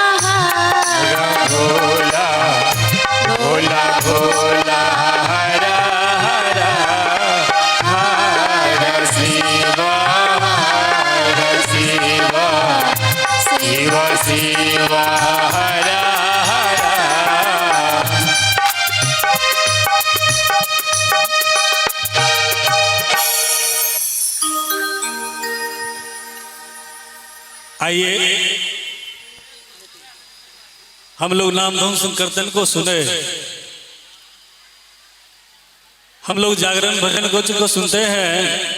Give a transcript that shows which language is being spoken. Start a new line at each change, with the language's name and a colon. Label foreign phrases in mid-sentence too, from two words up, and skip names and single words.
Hindi: भोला भोला भोला हर हर हर शिव शिव शिव शिव हर हर। आइए हम लोग नाम धुन संकीर्तन को सुने, हम लोग जागरण भजन को सुनते हैं।